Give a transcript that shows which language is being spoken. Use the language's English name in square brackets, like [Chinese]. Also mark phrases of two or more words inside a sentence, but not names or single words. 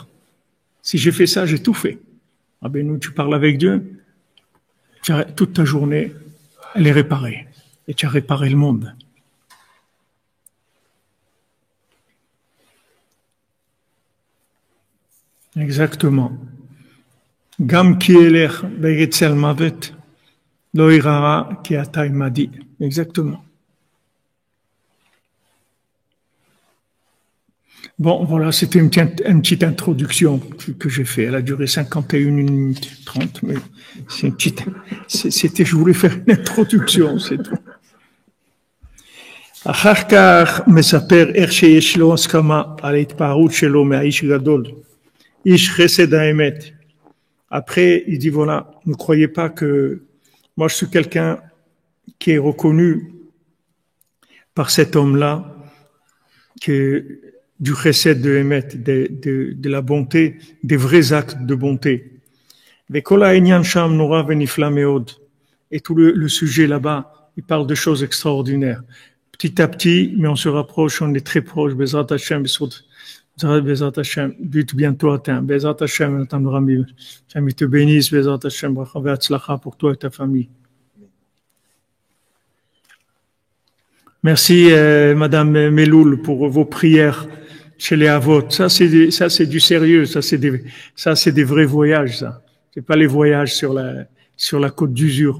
[French] Si j'ai fait ça, j'ai tout fait. Ah ben, nous, tu parles avec Dieu. Toute ta journée, elle est réparée. Et tu as réparé le monde. Exactement. [Hebrew] גם כי אלך בצל מוות לא אירא כי אתה עמדי. [French] Exactement. Bon, voilà, c'était une petite introduction que j'ai fait. Elle a duré 51 minutes 30, mais c'est une petite, je voulais faire une introduction, c'est tout. [Hebrew] אחר כך מספר איך שיש לו הסכמה על ההתפארות שלו מהאיש גדול, איש חסד האמת. [French] Après, il dit voilà, ne croyez pas que moi je suis quelqu'un qui est reconnu par cet homme-là, que du [Hebrew] chesed de Emet, [French] de la bonté, des vrais actes de bonté. Et tout le sujet là-bas, il parle de choses extraordinaires. Petit à petit, mais on se rapproche, on est très proche. [Hebrew] בעזרת השם, בעזרת השם, [French] but bientôt atteint. [Hebrew] בעזרת השם, [French] Hashem te bénisse, [Hebrew] בעזרת השם, ברכה והצלחה [French] pour toi et ta famille. Merci, Madame Meloul, pour vos prières chez les Avot. Ça, c'est du sérieux. Ça, c'est des vrais voyages, ça. C'est pas les voyages sur la côte d'usure.